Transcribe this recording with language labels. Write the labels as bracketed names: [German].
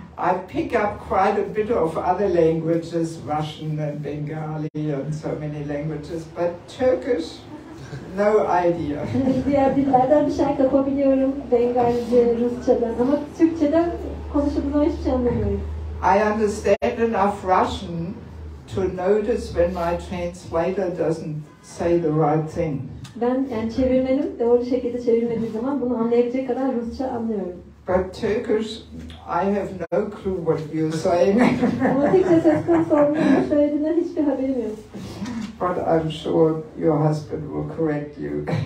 [English] I pick up quite a bit of other languages, Russian and Bengali and so many languages, but Turkish, no idea. [Turkish] Diğer dillerden bir şey kapabiliyorum, Bengalce, Rusçadan ama Türkçeden konuşulduğunu hiçbir şey anlamıyorum. [English] I understand enough Russian to notice when my translator doesn't say the right thing. [Turkish] Ben yani çevirmenim doğru şekilde çevirmediği zaman bunu anlayabilecek kadar Rusça anlıyorum. [English] But Turkish, I have no clue what you're saying. [Turkish] Ama Türkçe söz konusu olduğunu söylediğinden hiçbir haberim yok. [English] but I'm sure your husband will correct you.